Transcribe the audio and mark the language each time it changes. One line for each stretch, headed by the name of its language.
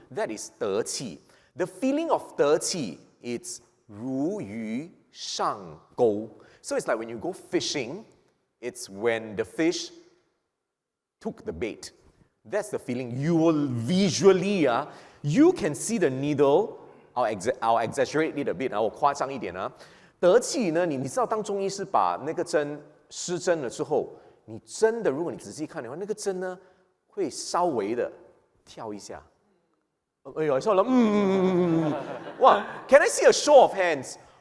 English: That is 得气.The feeling of 得气, it's
Chinese: 如鱼上钩.
English: So it's like when you go fishing, it's when the fish took the bait. That's the feeling. You will visually, you can see the needle. I'll exaggerate it a bit,
Chinese: 我夸张一点啊。得气呢，你知道当中医师把那个针施针了之后，你真的如果你仔细看的话，那个针呢会稍微的跳一下。哎呦，笑了，哇
English: ！Can I see a show of hands?